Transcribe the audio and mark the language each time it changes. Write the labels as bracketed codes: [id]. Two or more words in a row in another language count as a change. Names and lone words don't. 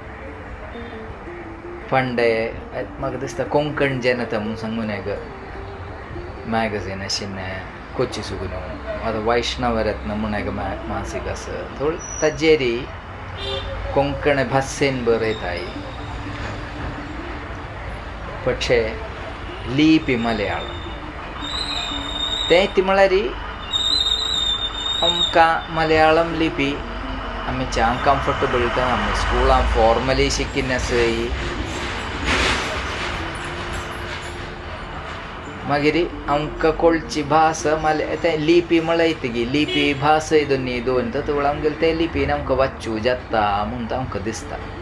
[kok] फंडे म्हाका दिसता कोंकण जनता म्हूण सांगून एक मॅगझीन आशिल्लें कोची सुगून आतां वैष्णवरत्न म्हूण एक मासीक आसा. ताजेरी कोंकण भाशेन बरयताय. [ml] പക്ഷേ ലിപി മലയാളം [kok] तें ती म्हळ्यार आमकां मलयाळम लिपी आमी चांग कम्फर्टेबल आमी स्कुलान फॉर्मली शिकिल्लें आसय. मागीर आमकां कळची भास तें लिपी म्हळ्यार लिपी भास दोनी दोन तातूंत आमगेले ते लिपीन आमकां वाचूं जाता म्हूण आमकां दिसता.